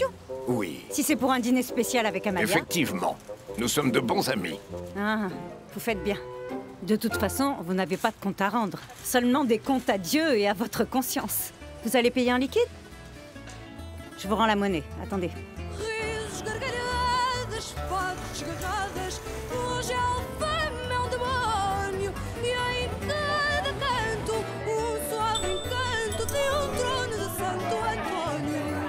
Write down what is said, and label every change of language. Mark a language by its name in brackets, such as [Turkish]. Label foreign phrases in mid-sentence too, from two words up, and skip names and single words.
[French] Oui, Si c'est pour un dîner spécial avec Amalia. effectivement. Nous sommes de bons amis. Ah, vous faites bien. De toute façon, vous n'avez pas de compte à rendre. Seulement des comptes à Dieu et à votre conscience. Vous allez payer en liquide? Je vous rends la monnaie. Attendez. [Portuguese] Risos, gargalhadas, fatos, garradas. Hoje a alfama é demónio. E em cada canto, suave encanto de trono de Santo Antônio.